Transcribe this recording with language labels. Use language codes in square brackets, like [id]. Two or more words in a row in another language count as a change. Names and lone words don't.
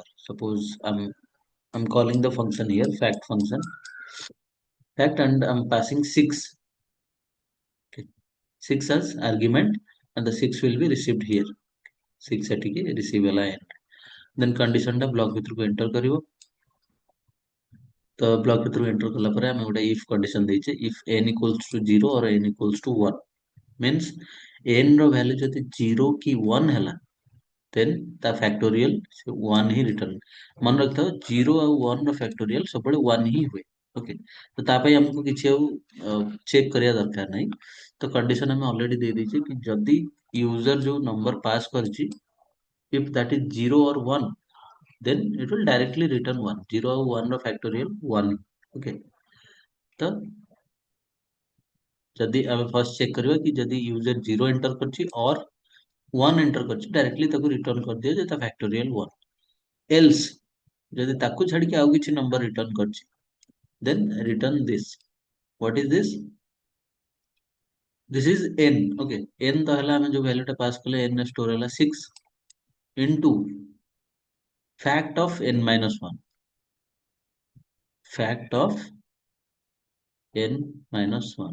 [en] Suppose I'm calling the function here fact function fact, and I'm passing 6. Okay, 6 as argument, and the 6 will be received here. [or] 6 ଏଠିକି receive ହେଲା n. Then condition ଟା block ଭିତରକୁ enter କରିବ. ତ ବ୍ଲକ୍ ଭିତରକୁ ଏଣ୍ଟର କଲା ପରେ ଆମେ ଗୋଟେ [en] if condition [or] ଦେଇଛେ [en] if n equals to 0 or n equals to [or] 1 means n ର ଭ୍ୟାଲୁ ଯଦି 0 କି 1 ହେଲା then ତା ଫ୍ୟାକ୍ଟୋରିଆଲ 1 ହିଁ ରିଟର୍ନ ମନେ ରଖିଥାଅ 0 ଆଉ 1 ର ଫ୍ୟାକ୍ଟୋରିଆଲ ସବୁବେଳେ 1 ହିଁ ହୁଏ ଓକେ ତ ତା ପାଇଁ ଆମକୁ କିଛି ଆଉ ଚେକ୍ କରିବା ଦରକାର ନାହିଁ ତ କଣ୍ଡିସନ ଆମେ ଅଲରେଡି ଦେଇ ଦେଇଛେ କି ଯଦି ୟୁଜର ଯୋଉ ନମ୍ବର ପାସ୍ କରିଛି [en] if that is 0 or 1 then it will directly return 1. [or] 0 ଆଉ 1 ର factorial 1. Okay. ତ ଯଦି ଆମେ [en] first check [or] କରିବା କି ଯଦି ୟୁଜର 0 ଏଣ୍ଟର କରିଛି or 1 ଏଣ୍ଟର କରିଛି ଡାଇରେକ୍ଟଲି ତାକୁ ରିଟର୍ନ କରିଦିଅ ଯେ ତା factorial 1. Else ଯଦି ତାକୁ ଛାଡିକି ଆଉ କିଛି ନମ୍ବର ରିଟର୍ନ କରିଛି [en] then return this. What is this? This is n. Okay. [or] n ତ ହେଲା ଆମେ ଯୋଉ ଭ୍ୟାଲୁ ଟା ପାସ୍ କଲେ n ରେ ଷ୍ଟୋର ହେଲା [en] 6 into fact of n minus 1. Fact of n minus 1.